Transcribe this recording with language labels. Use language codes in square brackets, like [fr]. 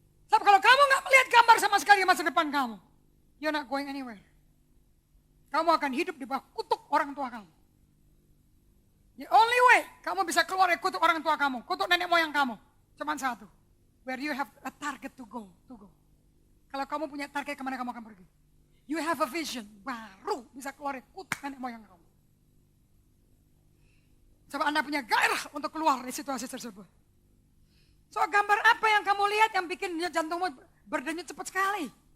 [id] Sebab kalau kamu nggak melihat gambar sama sekali masa depan kamu, [en] you're not going anywhere. [id] Kamu akan hidup di bawah kutuk orang tua kamu. [en] The only way [id] kamu bisa keluar dari kutuk orang tua kamu, kutuk nenek moyang kamu, cuma satu. [en] Where you have a target to go. [id] Kalau kamu punya target kemana kamu akan pergi. [en] You have a vision, [id] baru bisa keluar dari kutuk nenek moyang kamu. Sebab Anda punya gairah untuk keluar dari situasi tersebut. So gambar apa yang kamu lihat yang bikin jantungmu berdenyut cepat sekali?